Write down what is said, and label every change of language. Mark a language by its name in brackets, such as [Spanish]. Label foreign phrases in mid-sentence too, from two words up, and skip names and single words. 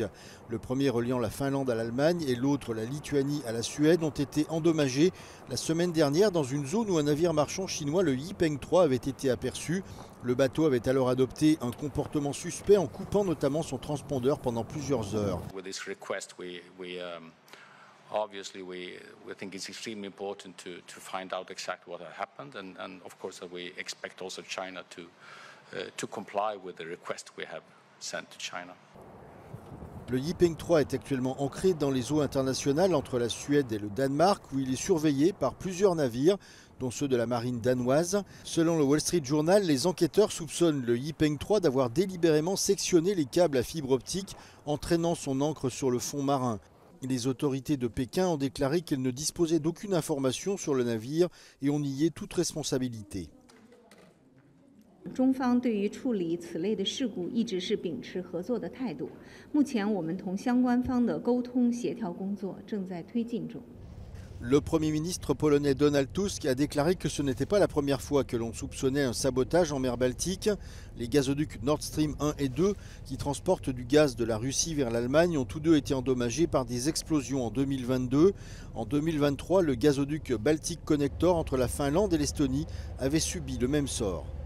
[French] Le premier reliant la Finlande à l'Allemagne et l'autre la Lituanie à la Suède ont été endommagés la semaine dernière dans une zone où un navire marchand chinois, le Yipeng 3, avait été aperçu. Le bateau avait alors adopté un comportement suspect en coupant notamment son transpondeur pendant plusieurs heures. [English] Obviously, we think it's extremely important to find out exactly what had happened, and of course we expect also China to comply with the request we have sent to China. [French] Le Yipeng 3 est actuellement ancré dans les eaux internationales entre la Suède et le Danemark, où il est surveillé par plusieurs navires, dont ceux de la marine danoise. Selon le Wall Street Journal, les enquêteurs soupçonnent le Yipeng 3 d'avoir délibérément sectionné les câbles à fibre optique, entraînant son ancre sur le fond marin. Les autorités de Pékin ont déclaré qu'elles ne disposaient d'aucune information sur le navire et ont nié toute responsabilité. [Chinese] 中方对于处理此类的事故一直是秉持合作的态度。目前我们同相关方的沟通协调工作正在推进中。 [French] Le Premier ministre polonais Donald Tusk a déclaré que ce n'était pas la première fois que l'on soupçonnait un sabotage en mer Baltique. Les gazoducs Nord Stream 1 et 2, qui transportent du gaz de la Russie vers l'Allemagne, ont tous deux été endommagés par des explosions en 2022. En 2023, le gazoduc Baltic Connector entre la Finlande et l'Estonie avait subi le même sort.